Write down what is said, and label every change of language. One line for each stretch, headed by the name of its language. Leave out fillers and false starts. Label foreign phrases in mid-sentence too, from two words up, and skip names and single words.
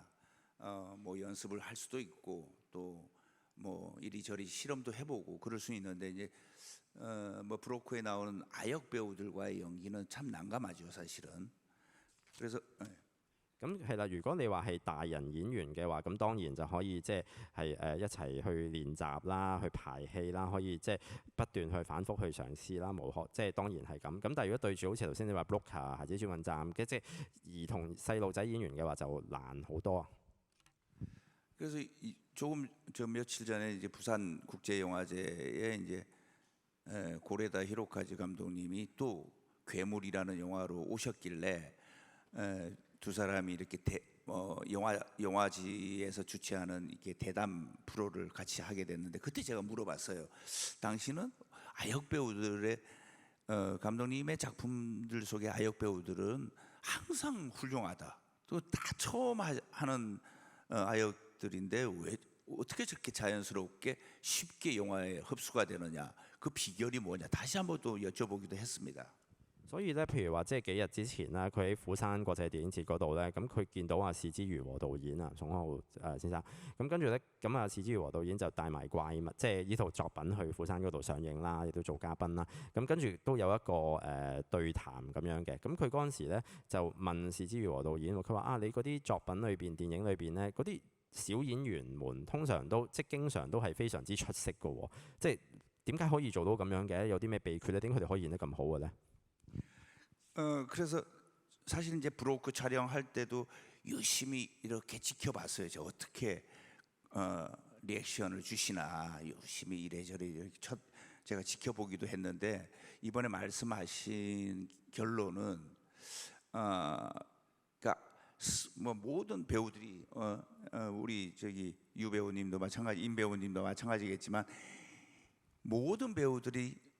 Korean: 뭐 연습을 할 수도 있고 또 뭐 이리저리 실험도 해보고 그럴 수 있는데 이제 뭐 브로커에 나오는 아역 배우들과의 연기는 참 난감하죠 사실은. 그래서
Cantonese: 咁係啦，如果你話係大人演員嘅話，咁當然就可以即係一齊去練習啦，去排戲啦，可以即係不斷去反覆去嘗試啦，無可即係當然係咁。咁但係如果對住好似頭先你話 Broker 孩子轉運站嘅即係兒童細路仔演員嘅話，就難好多。
Korean: 그래서 조금 저 며칠 전에 이제 부산 국제영화제에 이제 고레다 히로카즈 감독님이 또 괴물이라는 영화로 오셨길래 두 사람이 이렇게 영화지에서 주최하는 이렇게 대담 프로를 같이 하게 됐는데 그때 제가 물어봤어요. 당신은 아역 배우들의 감독님의 작품들 속의 아역 배우들은 항상 훌륭하다. 또 다 처음 하는 아역들인데 왜 어떻게 저렇게 자연스럽게 쉽게 영화에 흡수가 되느냐? 그 비결이 뭐냐? 다시 한번 또 여쭤보기도 했습니다.
Cantonese: 所以咧，譬如話即係幾日之前啦，佢喺釜山國際電影節嗰度咧，咁佢見到阿是枝裕和導演啊，宋康昊先生，咁跟住咧，咁啊是枝裕和導演就帶埋怪物，即係呢套作品去釜山嗰度上映啦，亦都做嘉賓啦。咁跟住都有一個對談咁樣嘅。咁佢嗰陣時咧就問是枝裕和導演，佢話啊，你嗰啲作品裏邊、電影裏邊咧，嗰啲小演員們通常都即係經常都係非常之出色嘅喎，即係點解可以做到咁樣嘅？有啲咩秘訣咧？點解佢哋可以演得咁好嘅咧？
Korean: 그래서 사실 이제 브로크 촬영할 때도 유심히 이렇게 지켜봤어요. 저 어떻게 리액션을 주시나 유심히 이래저래 이렇게 제가 지켜보기도 했는데 이번에 말씀하신 결론은 그러니까 뭐 모든 배우들이 우리 저기 유 배우님도 마찬가지, 임 배우님도 마찬가지겠지만 모든 배우들이